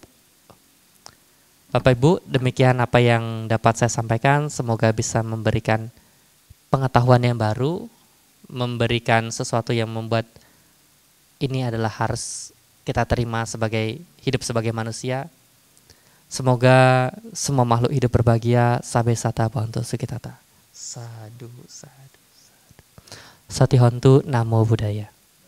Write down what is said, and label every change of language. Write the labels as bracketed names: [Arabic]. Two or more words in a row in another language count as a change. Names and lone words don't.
[Indonesian] Bapak Ibu, demikian apa yang dapat saya sampaikan. Semoga bisa memberikan pengetahuan yang baru, memberikan sesuatu yang membuat ini adalah harus kita terima sebagai hidup sebagai manusia. Semoga semua makhluk hidup berbahagia. [Pali] Sabe sata bhavantu sukhitata. Sadu, sadu, sadu. Satihontu namo buddhaya.